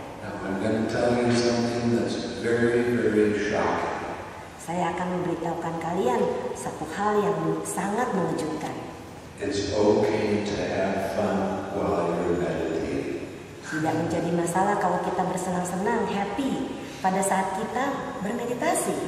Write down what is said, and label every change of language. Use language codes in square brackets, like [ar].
[en] Now I'm going to tell you something that's very, very shocking. [id] Saya akan memberitahukan kalian satu hal yang sangat mengejutkan. [en] It's okay to have fun while you're meditating. [id] Tidak menjadi masalah kalau kita bersenang-senang, happy pada saat kita bermeditasi.